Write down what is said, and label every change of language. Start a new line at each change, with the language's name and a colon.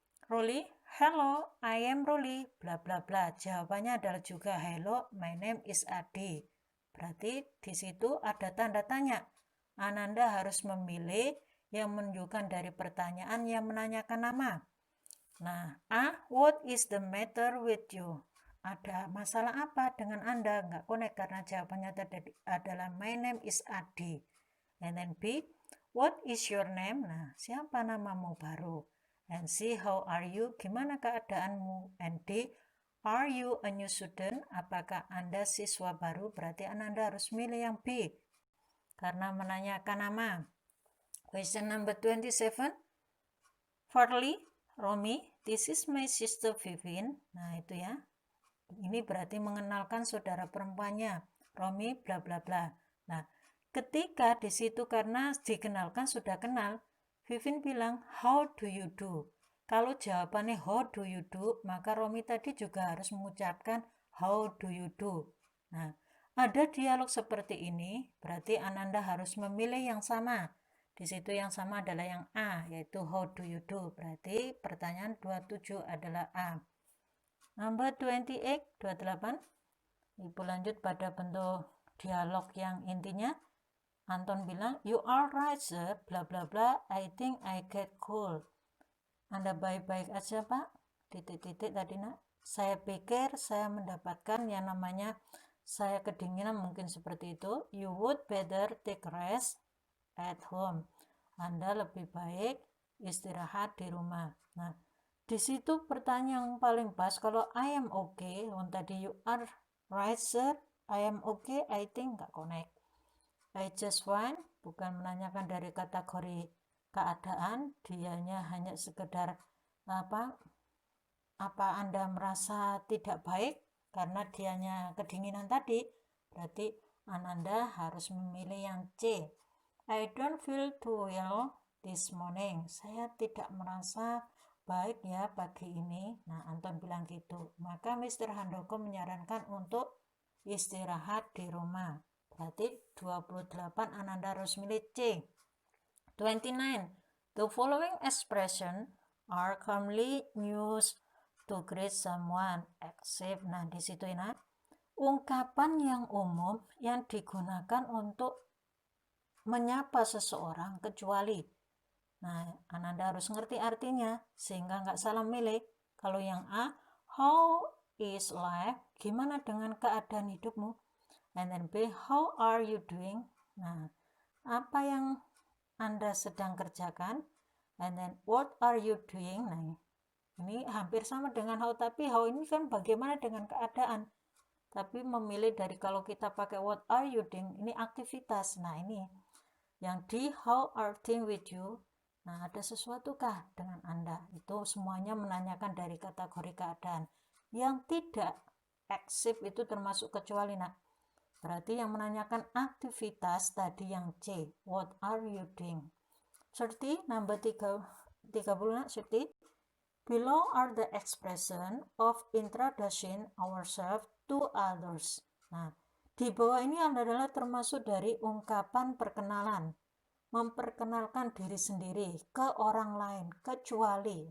English: Rolly, hello, I am Rolly, bla bla bla.
Indonesian: Jawabannya adalah juga
English: hello, my name is Adi.
Indonesian: Berarti di situ ada tanda tanya. Ananda harus memilih yang menunjukkan dari pertanyaan yang menanyakan nama.
English: Nah, A, what is the matter with you?
Indonesian: Ada masalah apa dengan Anda? Nggak connect karena jawabannya tadi adalah
English: my name is Adi. And then B, What is your name? Nah,
Indonesian: siapa namamu baru?
English: And C, how are you?
Indonesian: Gimana keadaanmu?
English: And D, are you a new student?
Indonesian: Apakah Anda siswa baru? Berarti Anda harus milih yang B, karena menanyakan nama.
English: Question number 27. Farley, Romy, this is my sister Vivian.
Indonesian: Nah, itu ya. Ini berarti mengenalkan saudara perempuannya. Romy bla bla bla. Nah, ketika di situ karena dikenalkan sudah kenal, Vivian bilang,
English: how do you do?
Indonesian: Kalau jawabannya
English: how do you do,
Indonesian: maka Romy tadi juga harus mengucapkan how do you do. Nah, ada dialog seperti ini, berarti Ananda harus memilih yang sama. Di situ yang sama adalah yang A, yaitu
English: how do you do.
Indonesian: Berarti pertanyaan 27 adalah A.
English: Number 28.
Indonesian: Ibu lanjut pada bentuk dialog yang intinya Anton bilang,
English: you are right sir, bla bla bla, I think I get cold.
Indonesian: Anda baik-baik aja pak? Titik-titik tadi nak. Saya pikir saya mendapatkan yang namanya saya kedinginan, mungkin seperti itu.
English: You would better take rest at home.
Indonesian: Anda lebih baik istirahat di rumah. Nah, di situ pertanyaan yang paling pas, kalau I am okay, tadi
English: you are right sir, I am okay, I think
Indonesian: nggak connect.
English: I just fine,
Indonesian: bukan menanyakan dari kategori keadaan, dianya hanya sekedar apa Anda merasa tidak baik karena dianya kedinginan tadi, berarti Anda harus memilih yang C.
English: I don't feel too well this morning.
Indonesian: Saya tidak merasa baik ya pagi ini. Nah, Anton bilang gitu. Maka Mr. Handoko menyarankan untuk istirahat di rumah. Berarti 28 Ananda harus milih C. 29.
English: The following expression are commonly used to greet someone except.
Indonesian: Nah, di situ ini ungkapan yang umum yang digunakan untuk menyapa seseorang kecuali. Nah, Ananda harus ngerti artinya sehingga nggak salah milih.
English: Kalau yang A, how is life?
Indonesian: Gimana dengan keadaan hidupmu?
English: And then B, how are you doing?
Indonesian: Nah, apa yang Anda sedang kerjakan?
English: And then what are you doing?
Indonesian: Nah, ini hampir sama dengan how, tapi how ini kan bagaimana dengan keadaan. Tapi memilih dari kalau kita pakai
English: what are you doing,
Indonesian: ini aktivitas. Nah, ini yang di
English: how are things with you.
Indonesian: Nah, ada sesuatu kah dengan Anda? Itu semuanya menanyakan dari kategori keadaan. Yang tidak except itu termasuk kecuali nak. Berarti yang menanyakan aktivitas tadi yang C.
English: What are you doing? 30, number 30 nak, 30. Below are the expression of introducing ourselves to others.
Indonesian: Nah, di bawah ini adalah termasuk dari ungkapan perkenalan. Memperkenalkan diri sendiri ke orang lain, kecuali.